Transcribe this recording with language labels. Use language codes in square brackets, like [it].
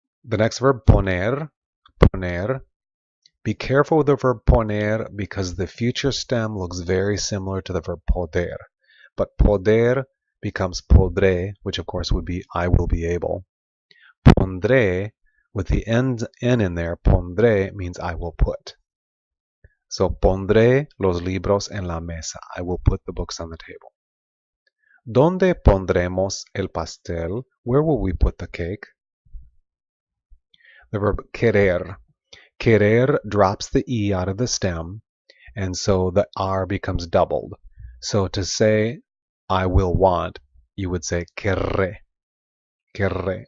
[en] The next verb, poner. Poner. Be careful with the verb poner because the future stem looks very similar to the verb poder. But poder becomes podré, which of course would be I will be able. Pondré, with the N in there, pondré means I will put. [es] So pondré los libros en la mesa. [en] I will put the books on the table. [es] ¿Dónde pondremos el pastel? [en] Where will we put the cake? The verb querer. Querer drops the E out of the stem, and so the R becomes doubled. So to say I will want, you would say querré. Querré.